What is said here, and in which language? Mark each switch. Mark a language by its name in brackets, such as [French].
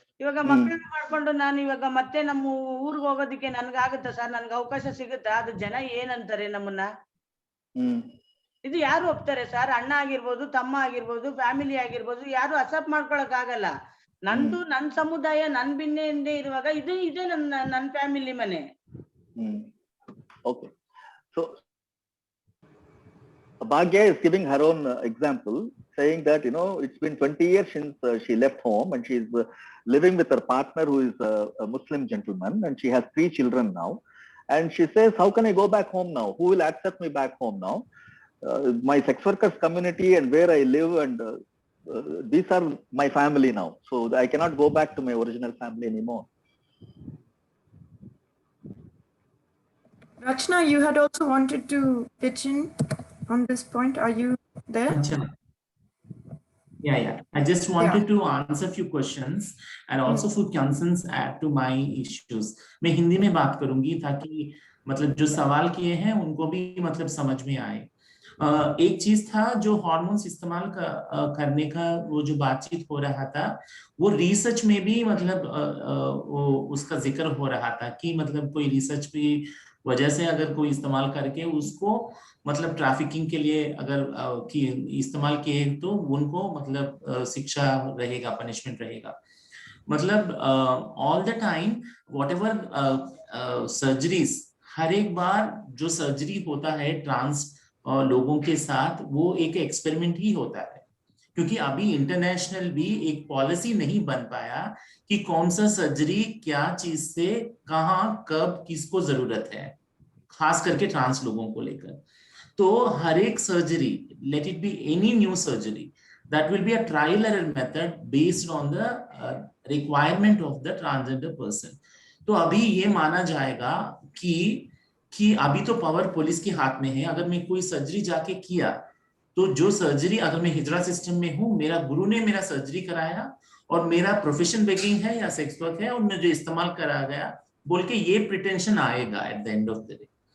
[Kannada] ಇವಾಗ ಮಕ್ಕಳನ್ನ ಮಾಡ್ಕೊಂಡು ನಾನು ಇವಾಗ ಮತ್ತೆ ನಮ್ಮ ಊರಿಗೆ ಹೋಗೋದಕ್ಕೆ ನನ್ಗಾಗುತ್ತಾ ಸರ್? ನನ್ಗೆ ಅವಕಾಶ ಸಿಗುತ್ತಾ? ಅದು ಜನ ಏನಂತಾರೆ ನಮ್ಮನ್ನ? ಇದು ಯಾರು ಒಪ್ತಾರೆ ಸರ್? ಅಣ್ಣ ಆಗಿರ್ಬೋದು, ತಮ್ಮ ಆಗಿರ್ಬೋದು, ಫ್ಯಾಮಿಲಿ ಆಗಿರ್ಬೋದು, ಯಾರು ಅಕ್ಸೆಪ್ಟ್ ಮಾಡ್ಕೊಳಕ್ ಆಗಲ್ಲ. ನಂದು ನನ್ ಸಮುದಾಯ ನನ್ ಭಿನ್ನೆಯಿಂದ ಇರುವಾಗ ಇದೆ ನನ್ನ ಫ್ಯಾಮಿಲಿ ಮನೆ. [English] Okay, so Bhagya is giving her own example, saying that it's been 20 years since she left home, and she's living with her partner who is a Muslim gentleman, and she has 3 children now. And she says, how can I go back home now? Who will accept me back home now? My sex workers community and where I live, and these are my family now. So I cannot go back to my original family anymore. Rachna, you had also wanted to pitch in on this point. Are you there? Yeah. I just wanted to answer a few questions and also few concerns add to my issues. [Hindi] मैं हिंदी में बात करूंगी ताकि मतलब जो सवाल किए हैं उनको भी मतलब समझ में आए। एक चीज था जो हार्मोन्स इस्तेमाल करने का वो जो बातचीत हो रहा था, वो रिसर्च में भी मतलब वो उसका जिक्र हो रहा था कि मतलब कोई रिसर्च भी वजह से अगर कोई इस्तेमाल करके उसको मतलब ट्रैफिकिंग के लिए अगर इस्तेमाल किए तो उनको मतलब शिक्षा रहेगा, पनिशमेंट रहेगा। मतलब [English] all the time whatever surgeries, [Hindi] हर एक बार जो सर्जरी होता है ट्रांस लोगों के साथ, वो एक एक्सपेरिमेंट ही होता है, क्योंकि अभी इंटरनेशनल भी एक पॉलिसी नहीं बन पाया कि कौन सा सर्जरी क्या चीज से कहाँ कब किसको जरूरत है, खास करके ट्रांस लोगों को लेकर। तो हर एक surgery, [English] Let it be any new surgery, that will be a trial error method based on the requirement of the transgender person. [Hindi] तो अभी ये माना जाएगा कि अभी तो पावर पुलिस के हाथ में है। अगर मैं कोई सर्जरी जाके किया तो जो सर्जरी, अगर मैं हिजरा सिस्टम में हूँ, मेरा गुरु ने मेरा सर्जरी कराया और मेरा प्रोफेशन बेगिंग है या सेक्स वर्क है और मुझे इस्तेमाल करा गया बोल के ये प्रिटेंशन आएगा [English] At the end of the day.